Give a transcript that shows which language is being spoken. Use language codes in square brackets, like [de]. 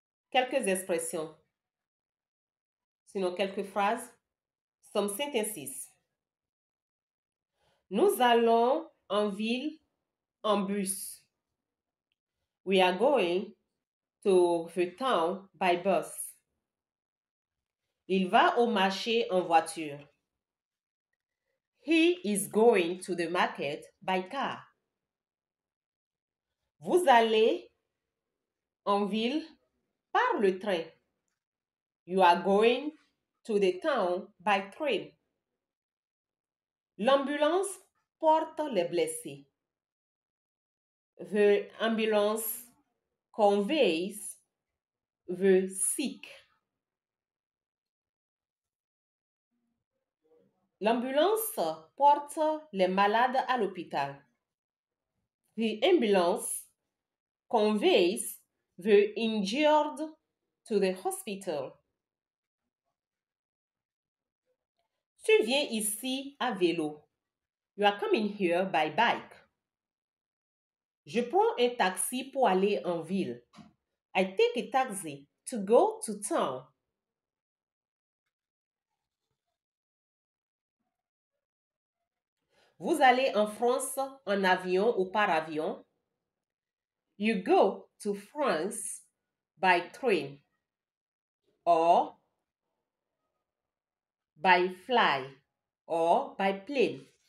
[fr] Quelques expressions. Sinon, quelques phrases. [en] Some sentences. [fr] Nous allons en ville en bus. [en] We are going to the town by bus. [fr] Il va au marché en voiture. [en] He is going to the market by car. [fr] Vous allez en ville par le train. [en] You are going to the town by train. [fr] L'ambulance porte les blessés. [en] The ambulance conveys the sick. [fr] L'ambulance porte les malades à l'hôpital. [en] The ambulance conveys the injured to the hospital. [fr] Tu viens ici à vélo. [en] You are coming here by bike. [fr] Je prends un taxi pour aller en ville. [en] I take a taxi to go to town. [fr] Vous allez en France en avion ou par avion. [en] You go to France by train or by fly or by plane.